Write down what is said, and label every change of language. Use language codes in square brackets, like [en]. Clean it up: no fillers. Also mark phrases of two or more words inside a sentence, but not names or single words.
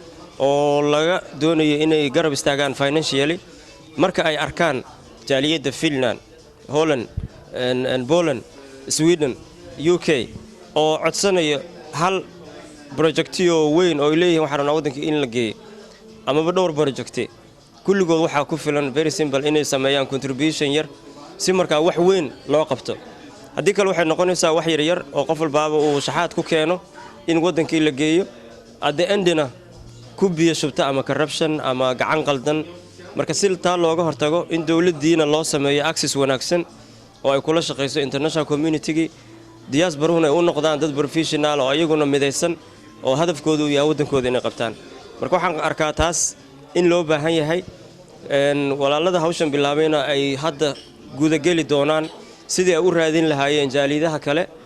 [so] oo laga doonayo inay garab istaagaan financially marka ay arkaan jaaliyada Finland Holland Poland Sweden UK oo codsanayo hal projectiyo weyn oo leeyahay waxaan waddanka in la geeyo amaba dhowr projecti kulligood waxa ku filan [en] very simple [so] inay sameeyaan contribution yar si marka wax weyn loo qabto haddii kale waxay noqonaysaa wax yar oo qof walba uu shaxaad ku keeno in waddankii la geeyo [en] at the endina [so] ku biyo shubta ama corruption ama gacan qaldan marka si taa looga hortago in dawladdiina loo sameeyo access wanaagsan oo ay kula shaqeyso [en] international community-gi [so] diasporuhuna ay u noqdaan dad professional oo ayaguna midaysan oo hadafkoodu yahay waddankooda inay qabtaan marka waxaan arkaa taas in loo baahan yahay walaalada hawshan bilaabayna ay hadda guda gali doonaan sidii ay u raadin lahaayeen jaalidaha kale